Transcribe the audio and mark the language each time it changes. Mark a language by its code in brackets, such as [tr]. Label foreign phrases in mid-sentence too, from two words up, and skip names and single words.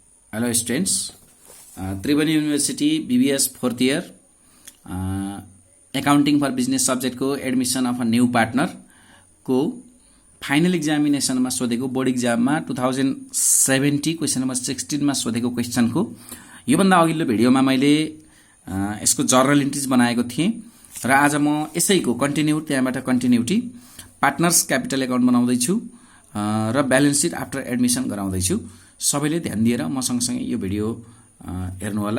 [en] Hello students, [ne] त्रिवेणी युनिभर्सिटी BBS [en] 4th year accounting for business subject [ne] को [en] admission of a new partner [ne] को [en] final examination [ne] में सोधेको [en] board exam [ne] में 2070 [en] question number 16 [ne] में सोधेको क्वेश्चन को यो भन्दा अघिल्लो भिडियोमा मैले यसको [en] journal entries [ne] बनाएको थिएँ र आज म यसैको [en] continuity partners capital account [ne] बनाउँदै छु र [en] balance sheet after admission [ne] गराउँदै छु। सबैले ध्यान दिएर म सँगसँगै यो भिडियो हेर्नु होला।